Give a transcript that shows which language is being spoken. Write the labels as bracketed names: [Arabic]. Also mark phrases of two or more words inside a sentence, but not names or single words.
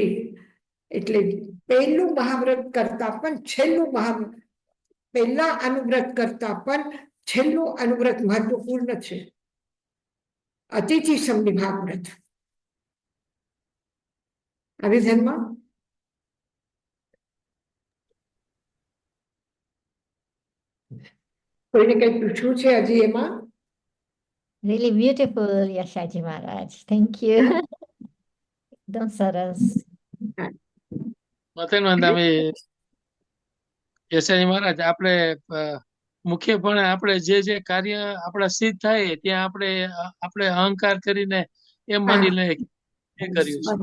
[Gujarati] એટલે પહેલું મહાવ્રત કરતા પણ છેલ્લું મહાવ્રત, પહેલા અનુવ્રત કરતા પણ છેલ્લું અનુવ્રત મહત્વપૂર્ણ છે. અતિથિ સંવિભાગ વ્રત. આવી ધ્યાનમાં? કોઈને કઈ પૂછવું છે હજી એમાં? [English] Really beautiful, [Gujarati] યશાજી મહારાજ. [English] Thank you. [Gujarati] એકદમ સરસ. તમે યશાજી મહારાજ, આપણે મુખ્યપણે આપણે જે કાર્ય આપણા સિદ્ધ થાય ત્યાં આપણે અહંકાર કરીને એમ માની લઈએ કે કર્યું છે.